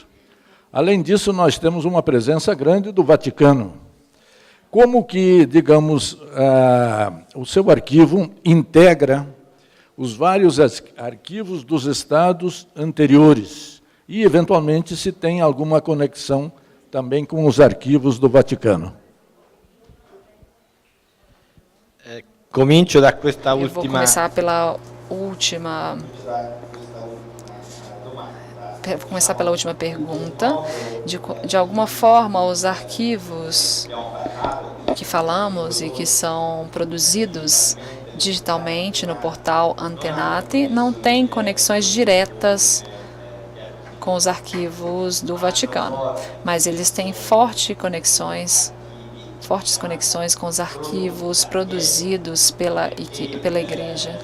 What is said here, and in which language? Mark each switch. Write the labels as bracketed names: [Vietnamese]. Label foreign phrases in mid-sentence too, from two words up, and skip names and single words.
[Portuguese] Além disso, nós temos uma presença grande do Vaticano. Como que, digamos, o seu arquivo integra os vários arquivos dos estados anteriores e, eventualmente, se tem alguma conexão também com os arquivos do Vaticano? [Italian] Comincio da questa [Portuguese] Eu vou [Italian] ultima. [Portuguese] começar pela última. Vou começar pela última pergunta. De alguma forma, os arquivos que falamos e que são produzidos digitalmente no portal Antenati não têm conexões diretas com os arquivos do Vaticano, mas eles têm fortes conexões com os arquivos produzidos pela Igreja.